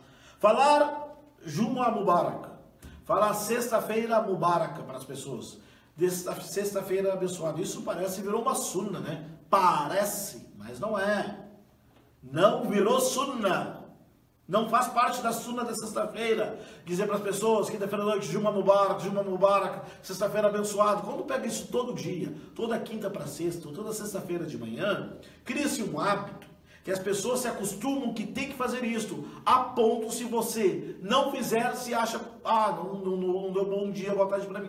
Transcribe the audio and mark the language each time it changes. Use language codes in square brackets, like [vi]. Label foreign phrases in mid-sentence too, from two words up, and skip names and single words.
[pt] Falar [ar] جمعة مبارك. [pt] Falar sexta-feira Mubarak para as pessoas. Sexta-feira abençoada. Isso virou uma sunna, né? Parece, mas não é. Não virou sunna. Não faz parte da sunna da sexta-feira. Dizer para as pessoas, quinta-feira à noite, [ar] جمعة مبارك, [pt] sexta-feira abençoado. Quando pega isso todo dia, toda quinta para sexta, ou toda sexta-feira de manhã, cria-se um hábito que as pessoas se acostumam que tem que fazer isso. A ponto, se você não fizer, se acha, não deu bom dia, boa tarde para mim.